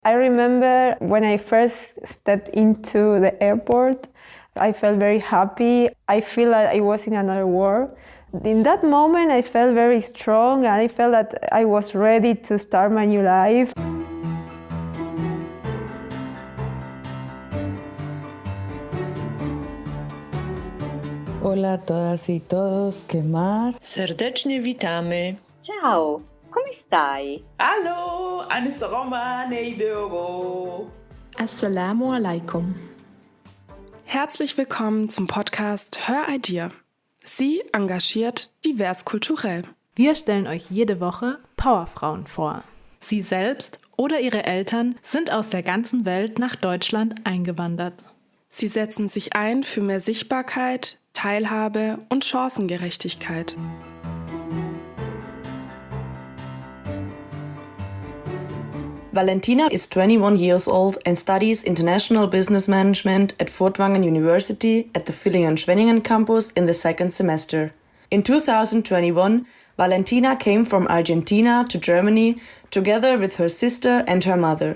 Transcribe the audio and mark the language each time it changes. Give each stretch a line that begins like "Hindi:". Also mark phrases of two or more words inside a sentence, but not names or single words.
English: I remember when I first stepped into the airport, I felt very happy. I feel like I was in another world. In that moment, I felt very strong and I felt that I was ready to start my new life.
Spanish: Hola a todas y todos, ¿qué más?
Polish: Serdecznie witamy.
Italian: Ciao, come stai? Hallo, Anisaroma Neidogo.
Arabic: السلام عليكم.
German: Herzlich willkommen zum Podcast herIDEA. Sie engagiert divers kulturell. Wir stellen euch jede Woche Powerfrauen vor. Sie selbst oder ihre Eltern sind aus der ganzen Welt nach Deutschland eingewandert. Sie setzen sich ein für mehr Sichtbarkeit, Teilhabe und Chancengerechtigkeit.
English: Valentina is 21 years old and studies international business management at Furtwangen University at the Villingen-Schwenningen Campus in the second semester. In 2021, Valentina came from Argentina to Germany together with her sister and her mother.